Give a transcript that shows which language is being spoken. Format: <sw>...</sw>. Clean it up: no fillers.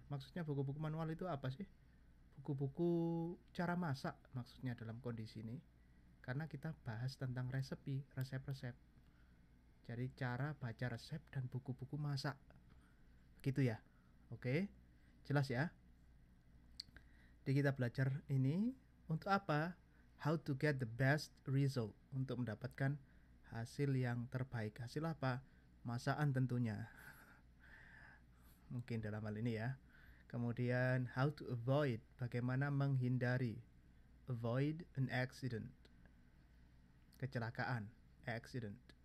<id>Maksudnya buku-buku manual itu apa sih? Buku-buku cara masak maksudnya dalam kondisi ini. Karena kita bahas tentang resep-resep. Jadi cara baca resep dan buku-buku masak. Begitu ya. Oke. Jelas ya? Jadi kita belajar ini untuk apa?</id> <en>How to get the best result.</en> <id>Untuk mendapatkan hasil yang terbaik. Hasil apa? Masakan tentunya. Mungkin dalam hal ini ya. Kemudian</id> <en>how to avoid,</en> <id>bagaimana menghindari.</id> <en>Avoid an accident, kecelakaan, accident.</en>